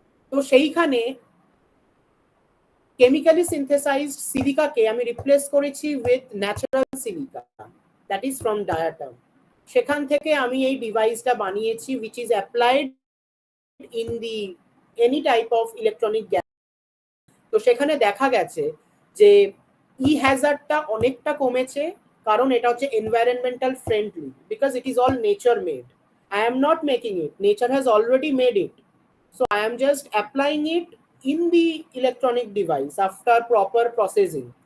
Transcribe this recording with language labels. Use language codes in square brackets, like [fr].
[bn] তো সেইখানে chemically synthesised সিলিকাকে আমি রিপ্লেস করেছি with natural silica, [en] That is from diatom. [bn] সেখান থেকে আমি এই ডিভাইসটা বানিয়েছি [en] which is applied in the any type of electronic gadget. [bn] তো সেখানে দেখা গেছে যে ই হ্যাজার্ডটা অনেকটা কমেছে, কারণ এটা হচ্ছে environmental friendly, [en] Because it is all nature made. I am not making it, nature has already made it, so I am just applying it in the electronic device after proper processing.